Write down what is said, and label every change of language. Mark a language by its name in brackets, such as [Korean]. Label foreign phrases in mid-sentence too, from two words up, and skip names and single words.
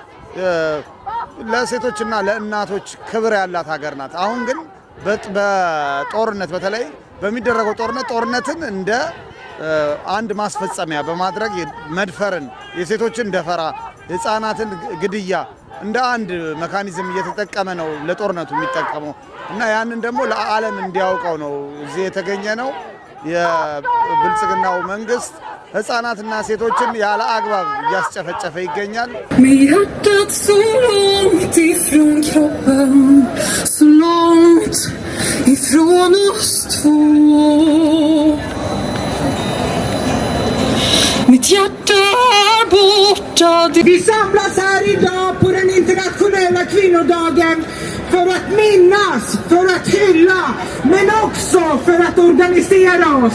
[Amharic] ለሴቶችና ለእናቶች ክብር ያላት ሀገር ናት። አሁን ግን በጦርነት በተለይ በሚደረገው ጦርነትን እንደ አንድ ማስፈጸሚያ በማድረግ መድፈርን፣ የሴቶችን ደፈራ፣ ህፃናትን ግድያ እንደ አንድ መካኒዝም እየተጠቀመ ነው ለጦርነቱ የሚጠቀመው እና ያንን ደግሞ ለዓለም እንዲያውቀው ነው እዚህ የተገኘ ነው። የብልጽግናው መንግስት ህፃናትና ሴቶችን ያለ አግባብ እያስጨፈጨፈ ይገኛል። [Swedish] Vi samlas här idag på den internationella kvinnodagen för att minnas, för att hylla, men också för att organisera oss.